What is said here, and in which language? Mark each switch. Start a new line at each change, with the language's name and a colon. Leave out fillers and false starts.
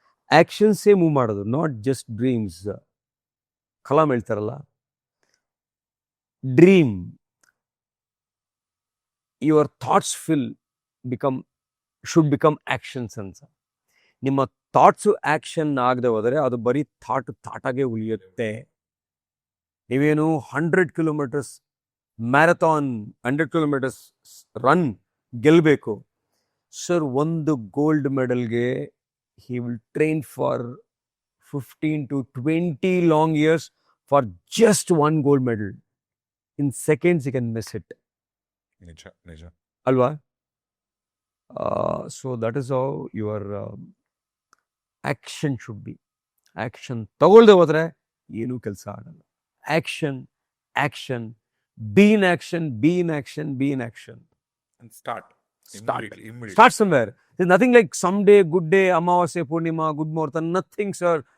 Kannada: ಆಕ್ಷನ್ಸೇ move ಮಾಡೋದು,
English: Not just dreams.
Kannada: Kalam ಹೇಳ್ತಾರಲ್ಲ,
English: Dream your thoughts should become actions ಅಂತ.
Kannada: ನಿಮ್ಮ ಥಾಟ್ಸು ಆಕ್ಷನ್ ಆಗದೆ ಹೋದರೆ ಅದು ಬರೀ ಥಾಟಾಗೆ ಉಳಿಯುತ್ತೆ. ನೀವೇನು 100 ಕಿಲೋಮೀಟರ್ಸ್ ಮ್ಯಾರಥಾನ್, 100 ಕಿಲೋಮೀಟರ್ಸ್ ರನ್ ಗೆಲ್ಲಬೇಕು ಸರ್, ಒಂದು gold ಮೆಡಲ್ಗೆ
English: he will train for 15 to 20 long years for just one gold medal. In seconds he can miss it.
Kannada: ನಿಜ. Alva?
English: So that is how your action should be.
Kannada: Action ತಗೊಳ್ದೆ ಹೋದ್ರೆ ಏನೂ ಕೆಲಸ ಆಗಲ್ಲ.
English: Action, be in action, be in action, be in action. And start. Immediately. Start somewhere. There's nothing like someday, good day, Amavasya, Purnima, good Muhurta, nothing, sir.